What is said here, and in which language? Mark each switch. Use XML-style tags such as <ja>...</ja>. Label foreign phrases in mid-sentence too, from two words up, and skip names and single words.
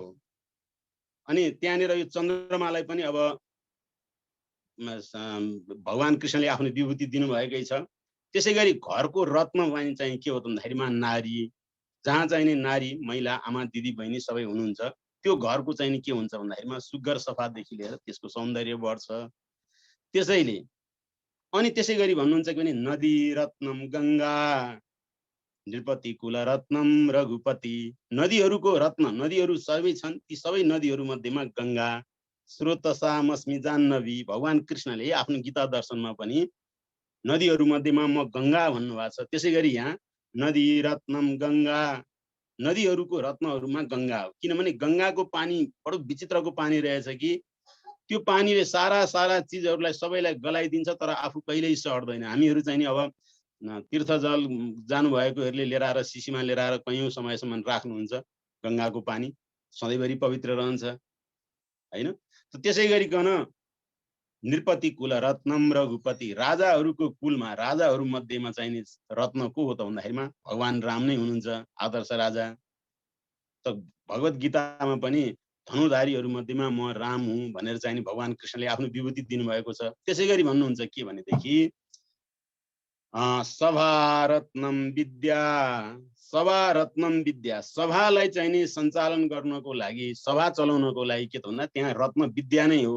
<ne>अनि त्यहाँनिर यो चन्द्रमालाई पनि अब भगवान कृष्णले आफ्नो विभूति दिनुभएकै छ। त्यसै गरी घरको रत्न चाहिँ के हो त भन्दाखेरिमा नारी, जहाँ चाहिने नारी, महिला, आमा, दिदी, बहिनी सबै हुनुहुन्छ। त्यो घरको चाहिँ के हुन्छ भन्दाखेरिमा सुग्घर सफादेखि लिएर त्यसको सौन्दर्य बढ्छ। त्यसैले अनि त्यसै गरी भन्नुहुन्छ कि</ne> <sa>नदी रत्नम गंगा नृपति कुल रत्नम रघुपति,</sa> <ne>नदीहरूको रत्न, नदीहरू सबै छन्, ती सबै नदीहरू मध्येमा गंगा</ne> <sa>स्रोतसामस्मि जाह्नवी,</sa> <ne>भगवान कृष्णले आफ्नो गीता दर्शनमा पनि नदीहरू मध्येमा म गंगा भन्नुभएको छ। त्यसै गरी यहाँ</ne> <sa>नदी रत्नम गंगा,</sa> <ne>नदीहरूको रत्नहरूमा गंगा हो। किनभने गंगाको पानी बडो विचित्रको पानी रहेछ कि त्यो पानीले सारा चिजहरूलाई सबैलाई गलाइदिन्छ तर आफू कहिल्यै सर्दैन। हामीहरू चाहिँ नि अब तीर्थ जल जानुभएकोहरूले लिएर आएर शिशीमा लिएर आएर कैयौँ समयसम्म राख्नुहुन्छ, गंगाको पानी सधैँभरि पवित्र रहन्छ हैन। त्यसै गरिकन</ne> <sa>नृपति कुल रत्नम रघुपति,</sa> <ne>राजाहरूको कुलमा, राजाहरू मध्येमा चाहिँ रत्न को हो त भन्दाखेरिमा भगवान राम नै हुनुहुन्छ, आदर्श राजा। त भगवत गीतामा पनि धनुधारीहरू मध्येमा म राम हुँ भनेर चाहिँ भगवान कृष्णले आफ्नो विभूति दिनुभएको छ। त्यसै गरी भन्नुहुन्छ के भनेदेखि</ne> <sa>सभारत्नम विद्या, सभारत्नम विद्या,</sa> <ne>सभालाई चाहिँ नि सञ्चालन गर्नको लागि, सभा चलाउनको लागि के त भन्दा त्यहाँ रत्न विद्या नै हो।</ne>